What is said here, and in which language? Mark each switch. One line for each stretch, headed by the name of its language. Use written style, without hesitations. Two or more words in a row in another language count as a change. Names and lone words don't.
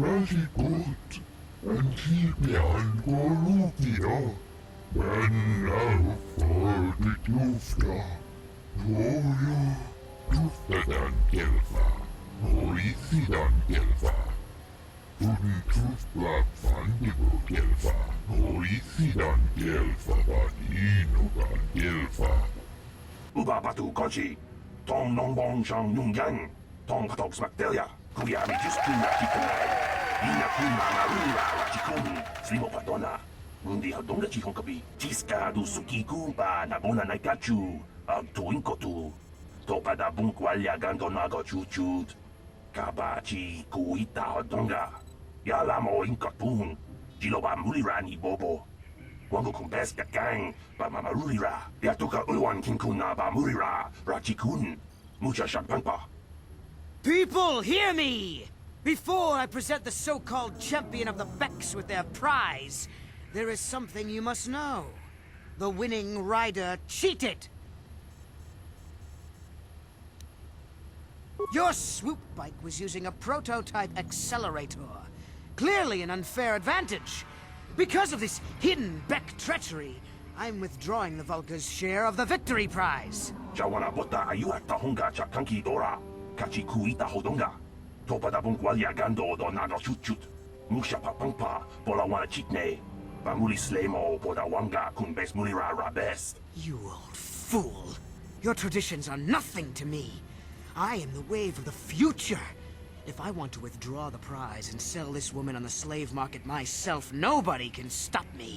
English: really good, and she began Golubia, when now for the Dufta, Toyo, Duftadan Gelfa, Oisidan Gelfa, Tun Tufla Fandibu Gelfa, Oisidan Gelfa, Vaninogan Gelfa. Uba batu kochi. Tong nong bong shang nung yang. Tong katok smaktelia. Kuya mi just kuna kikunai. Ina kuna marura rachikun. Slimo patona. Mundi hadonga chihong kapi. Chiska du sukiku pa nabona naikachu. Ag tuin kotu. Topa da bunkwalya gando nago chuchut. Kaba chi kuita hadonga. Yalamo inkatun. Jiloba mulirani bobo. Wango kumbes gang ba mamarurira. Yatuka ulwan kinkuna ba murira. Rachikun. Mucha shampangpa. People, hear me! Before I present the so-called champion of the Becks with their prize, there is something you must know. The winning rider cheated! Your swoop bike was using a prototype accelerator. Clearly an unfair advantage. Because of this hidden Beck treachery, I'm withdrawing the Vulca's share of the victory prize. Jawana bota ayuak tahonga cha kanki dora. Kachi kuita hodonga. Topa da bunkwalya gando do nago chuchut. Musha papangpa bola wana chitne. Bamuli slemo boda wanga kumbes mulira rabest. You old fool. Your traditions are nothing to me. I am the wave of the future. If I want to withdraw the prize and sell this woman on the slave market myself, nobody can stop me.